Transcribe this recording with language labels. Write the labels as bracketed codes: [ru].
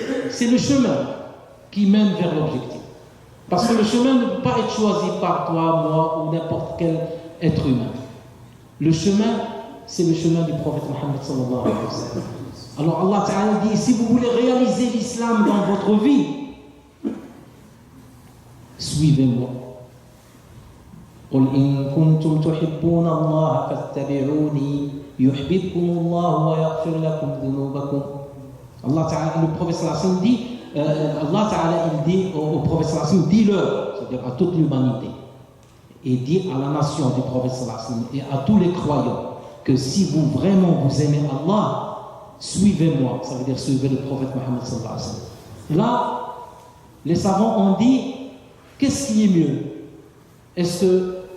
[fr] C'est le chemin qui mène vers l'objectif. Parce que le chemin ne peut pas être choisi par toi, moi ou n'importe quel être humain. Le chemin, c'est le chemin du prophète Mohammed sallallahu alayhi wa sallam. Alors Allah Ta'ala dit, si vous voulez réaliser l'islam dans votre vie, suivez-moi. [ar] قل إن كنتم تحبون الله فاتبعوني يحببكم الله ويغفر لكم ذنوبكم. [fr] Allah Ta'ala, le prophète sallallahu alayhi wa sallam dit, Allah Ta'ala il dit au prophète sallallahu alayhi wa sallam, dis-leur, c'est-à-dire à toute l'humanité, et dit à la nation du prophète sallallahu alayhi wa sallam et à tous les croyants que si vous vraiment vous aimez Allah, suivez-moi. Ça veut dire suivez le prophète Mohammed sallallahu alayhi wa sallam. Là, les savants ont dit, qu'est-ce qui est mieux? Est-ce que